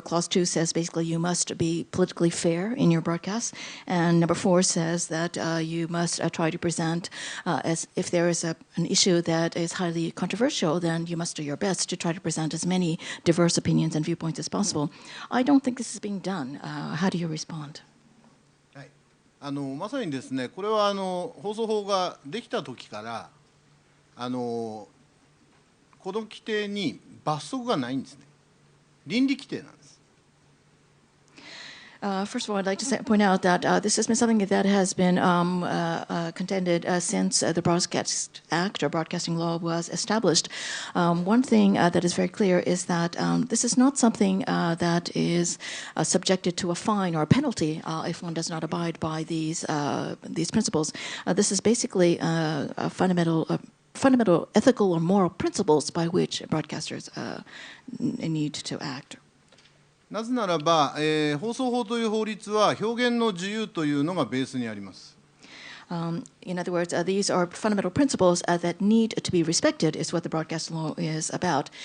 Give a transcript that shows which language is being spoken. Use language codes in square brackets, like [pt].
[en] Clause 2 says basically you must be politically fair in your broadcast. And number 4 says that you must try to present, as if there is an issue that is highly controversial, then you must do your best to try to present as many diverse opinions and viewpoints as possible. I don't think this is being done. How do you respond? [ja] まさにですね、これは放送法ができた時からこの規定に罰則がないんですね。倫理規定なんです。 [en] First of all, I'd like to point out that this has been something that has been contended since the Broadcast Act or broadcasting law was established. One thing that is very clear is that this is not something that is subjected to a fine or a penalty if one does not abide by these principles. This is basically a fundamental ethical or moral principles by which broadcasters need to act. [ja] なぜならば、放送法という法律は表現の自由というのがベースにあります。 [en] In other words, these are fundamental principles that need to be respected, is what the broadcast law is about.